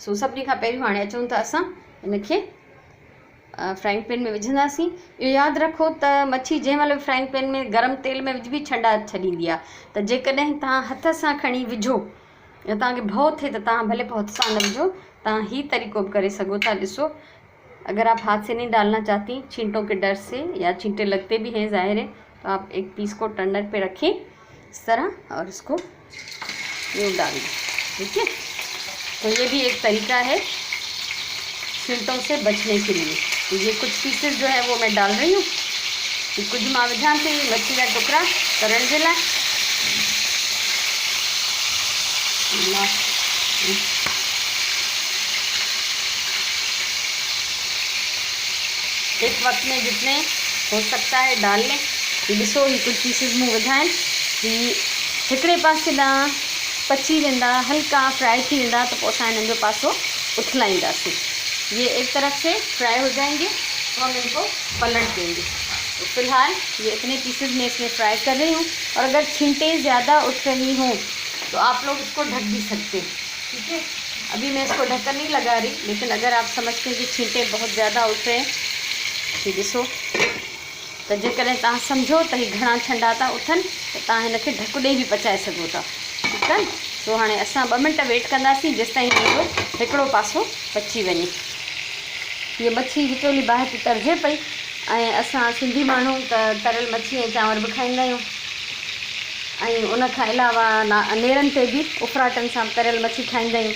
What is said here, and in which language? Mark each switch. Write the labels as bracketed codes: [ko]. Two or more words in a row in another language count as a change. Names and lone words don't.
[sd] सो सभिनी खां पहिरियों हाणे अचूं था असां इनखे फ्राइंग पैन में विझंदासीं। इहो यादि रखो त मच्छी जंहिं महिल फ्राइंग पैन में गरम तेल में विझबी छंडा छॾींदी आहे, त जेकॾहिं तव्हां हथ सां खणी विझो या तव्हांखे भउ थिए त तव्हां भले पोइ हथ सां न विझो, तव्हां ही तरीक़ो बि करे सघो था। ॾिसो, [hi] अगर आप हाथ से नहीं डालना चाहती छींटों के डर से, या छींटे लगते भी हैं ज़ाहिर है, तो आप एक पीस को टर्नर पे रखें इस तरह और इसको यूँ डाल दें, ठीक है। तो ये भी एक तरीका है छींटों से बचने के लिए। तो ये कुछ पीसेस जो है वो मैं डाल रही हूँ। [sd] कुछ मां विझां थी मच्छी [hi] का टुकड़ा [sd] तरण जे लाइ। [hi] एक वक्त में जितने हो सकता है डाल लें। [sd] ॾिसो, ही कुछ पीसेस मूं विधा आहिनि। ही हिकिड़े पासे ॾांहुं पची वेंदा, हल्का फ्राई थी वेंदा, त पोइ असां हिननि जो पासो उथलाईंदासीं। [hi] ये एक तरफ से फ्राई हो जाएंगे तो हम इनको पलट देंगे। तो फिलहाल ये इतने पीसेस में इसमें फ्राई कर रही हूँ। और अगर छींटे ज़्यादा उठ रही हों तो आप लोग इसको ढक भी सकते हैं, ठीक है। अभी मैं इसको ढक्कन नहीं लगा रही, लेकिन अगर आप समझते हैं कि छींटे बहुत ज़्यादा उठ रहे हैं, [sd] ही ॾिसो, त जेकॾहिं तव्हां सम्झो त ही घणा छंडा था उथनि त तव्हां हिनखे ढकु ॾेई बि पचाए सघो था, ठीकु आहे। सो हाणे असां 2 मिंट वेट कंदासीं जेसिताईं हिनजो हिकिड़ो पासो पची वञे। हीअ मच्छी विचोली ॿाहिरि थी तरजे पई, ऐं असां सिंधी माण्हू त तरियल मच्छी ऐं चांवर बि खाईंदा आहियूं, ऐं उनखां अलावा नेरनि ते बि उफराटनि सां तरियल मच्छी खाईंदा आहियूं।